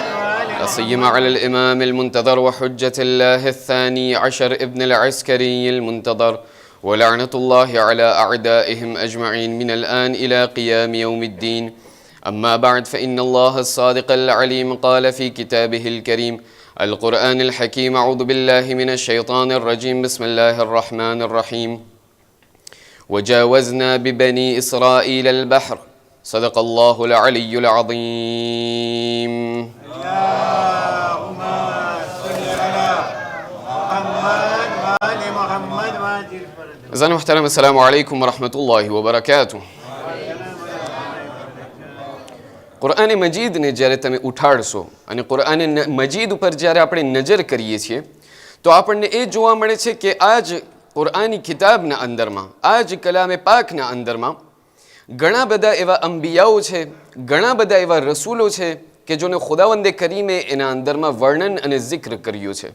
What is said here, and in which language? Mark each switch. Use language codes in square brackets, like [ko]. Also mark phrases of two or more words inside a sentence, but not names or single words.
[ar] لا سيما على الإمام المنتظر وحجة الله الثاني عشر ابن العسكري المنتظر ولعنة الله على أعدائهم أجمعين من الآن إلى قيام يوم الدين أما بعد فإن الله الصادق العليم قال في كتابه الكريم القرآن الحكيم أعوذ بالله من الشيطان الرجيم بسم الله الرحمن الرحيم وجاوزنا ببني إسرائيل البحر صدق الله العلي العظيم اللهم صل على محمد وآل محمد واجل فرد أعزائي المحترم السلام عليكم ورحمة الله وبركاته [gu] કુરઆન મજીદને જ્યારે તમે ઉઠાડશો અને કુરઆન મજીદ ઉપર જ્યારે આપણે નજર કરીએ છીએ તો આપણને એ જોવા મળે છે કે આ જ કુરઆની કિતાબના અંદરમાં આ જ કલામે પાકના અંદરમાં ઘણા બધા એવા અંબિયાઓ છે, ઘણા બધા એવા રસૂલો છે કે જેને ખુદાવંદે કરીમે એના અંદરમાં વર્ણન અને જિક્ર કર્યું છે.